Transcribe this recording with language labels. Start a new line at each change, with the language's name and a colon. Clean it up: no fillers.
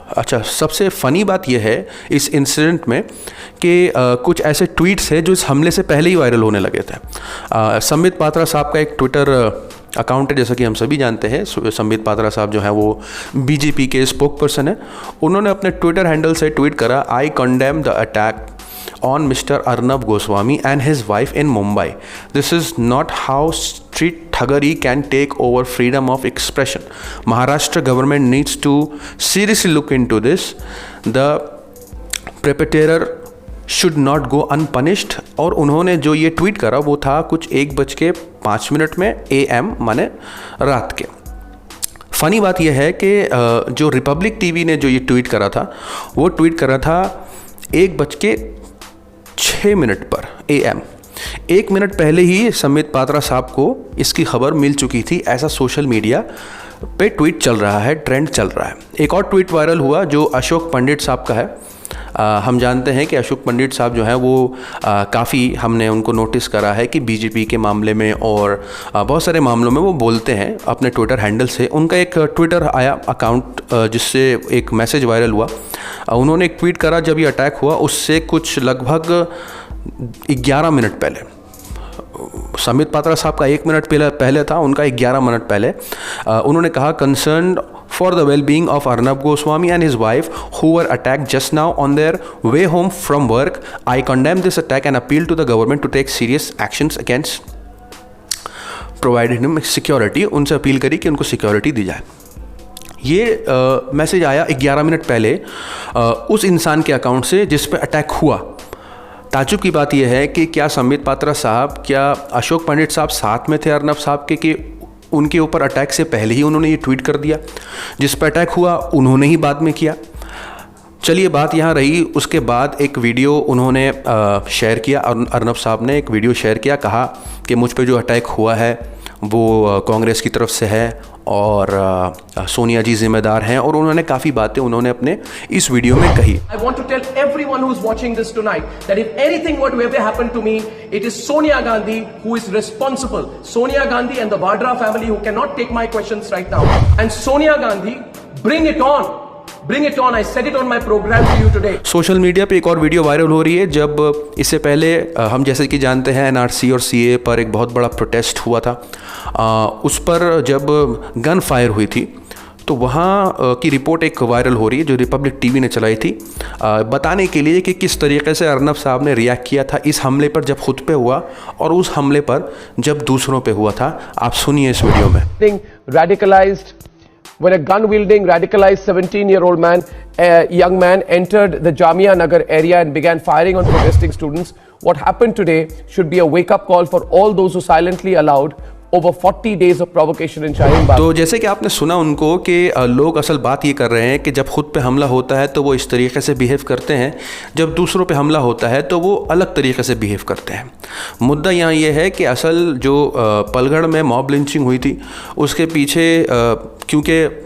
Hindi: अच्छा, सबसे फ़नी बात यह है इस इंसिडेंट में कि कुछ ऐसे ट्वीट्स हैं जो इस हमले से पहले ही वायरल होने लगे थे। संबित पात्रा साहब का एक ट्विटर अकाउंट है, जैसा कि हम सभी जानते हैं। संबित पात्रा साहब जो हैं वो बीजेपी के स्पोक पर्सन है। उन्होंने अपने ट्विटर हैंडल से ट्वीट करा,
English: I condemn the attack on Mr. Arnab Goswami and his wife in Mumbai. This is not how street thuggery can take over freedom of expression. Maharashtra government needs to seriously look into this. The perpetrator should not go unpunished.
Hindi: और उन्होंने जो ये tweet करा वो था कुछ 1:05 में AM माने रात के। फ़नी बात यह है कि जो रिपब्लिक टीवी ने जो ये ट्वीट करा था वो ट्वीट करा था 1:06 पर AM। 1 मिनट पहले ही संबित पात्रा साहब को इसकी खबर मिल चुकी थी। ऐसा सोशल मीडिया पे ट्वीट चल रहा है, ट्रेंड चल रहा है। एक और ट्वीट वायरल हुआ जो अशोक पंडित साहब का है। हम जानते हैं कि अशोक पंडित साहब जो हैं वो काफ़ी हमने उनको नोटिस करा है कि बीजेपी के मामले में और बहुत सारे मामलों में वो बोलते हैं अपने ट्विटर हैंडल से। उनका एक ट्विटर आया अकाउंट जिससे एक मैसेज वायरल हुआ। उन्होंने एक ट्वीट करा जब ये अटैक हुआ उससे कुछ लगभग 11 मिनट पहले। संबित पात्रा साहब का 1 मिनट पहले था, उनका 11 मिनट पहले। उन्होंने कहा,
English: Concerned for the well-being of Arnab Goswami and his wife who were attacked just now on their way home from work. I condemn this attack and appeal to the government to take serious actions against providing him security.
Hindi: उनसे appeal करी कि उनको security दी जाए। ये message आया 11 minute पहले उस इंसान के अकाउंट से जिस पे अटैक हुआ। ताज्जुब की बात यह है कि क्या संबित पात्रा साहब, क्या अशोक पंडित साहब साथ में थे अर्नब साहब के कि उनके ऊपर अटैक से पहले ही उन्होंने ये ट्वीट कर दिया? जिस पर अटैक हुआ उन्होंने ही बाद में किया। चलिए, बात यहाँ रही। उसके बाद एक वीडियो उन्होंने शेयर किया, अर्नब साहब ने एक वीडियो शेयर किया। कहा कि मुझ पे जो अटैक हुआ है वो कांग्रेस की तरफ से है और सोनिया जी जिम्मेदार हैं, और उन्होंने काफ़ी बातें उन्होंने अपने इस वीडियो में कही।
English: I want to tell everyone who is watching this tonight that if anything were to ever happen to me, it is Sonia Gandhi who is responsible. Sonia Gandhi and the Vadra family who cannot take my questions right now. And Sonia Gandhi, bring it on. Bring it on. I said it on my program to you today.
Hindi: Social media पे एक और video viral हो रही है। जब इससे पहले हम जैसे कि जानते हैं NRC और CA पर एक बहुत बड़ा प्रोटेस्ट हुआ था। उस पर जब गन फायर हुई थी तो वहाँ की रिपोर्ट एक वायरल हो रही है जो रिपब्लिक टीवी ने चलाई थी, बताने के लिए कि किस तरीके से अर्नब साहब ने रिएक्ट किया था इस हमले पर जब खुद पे हुआ और उस हमले पर जब दूसरों पे हुआ था। आप सुनिए इस वीडियो में।
English: Radicalized when a gun-wielding, radicalized 17-year-old man, young man, entered the Jamia Nagar area and began firing on protesting students. What happened today should be a wake-up call for all those who silently allowed over 40 days of provocation in Shaheen Bagh.
Hindi: तो जैसे कि आपने सुना उनको कि लोग असल बात ये कर रहे हैं कि जब खुद पे हमला होता है तो वो इस तरीके से बिहेव करते हैं, जब दूसरों पे हमला होता है तो वो अलग तरीके से बिहेव करते हैं। मुद्दा यहाँ ये है कि असल जो पलगढ़ में मॉब लिंचिंग हुई थी उसके पीछे क्योंकि